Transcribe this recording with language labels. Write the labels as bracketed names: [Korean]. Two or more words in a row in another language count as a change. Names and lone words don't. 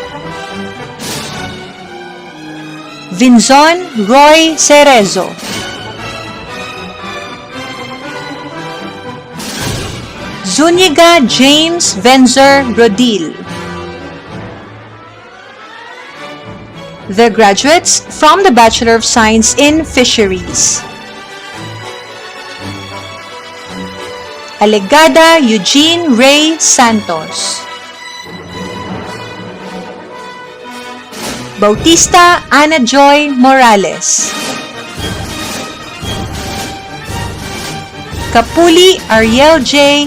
[English] Vinzon Roy Cerezo, Zuniga James Venzer Rodil. The graduates from the Bachelor of Science in Fisheries: Alegada Eugene Ray Santos, Bautista Ana Joy Morales, Kapuli Ariel J.